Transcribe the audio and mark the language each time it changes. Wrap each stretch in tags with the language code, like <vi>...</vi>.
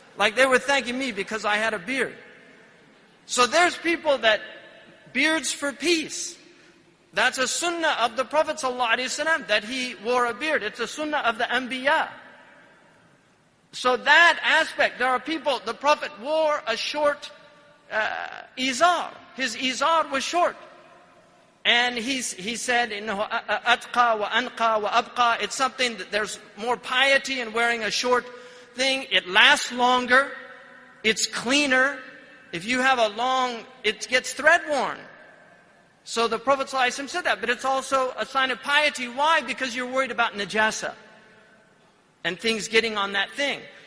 <en>Like they were thanking me because I had a beard. So there's people that, beards for peace. That's a sunnah of the Prophet ﷺ, that he wore a beard. It's a sunnah of the Anbiya. So that aspect, there are people, the Prophet wore a short izar. His izar was short. And he said,</en> <ar>إِنَّهُ أَتْقَى وَأَنْقَى وَأَبْقَى.</ar> <en>It's something that there's more piety in wearing a short thing. It lasts longer. It's cleaner. If you have a long, it gets thread worn. So the Prophet ﷺ said that, but it's also a sign of piety. Why? Because you're worried about najasa and things getting on that thing.</en>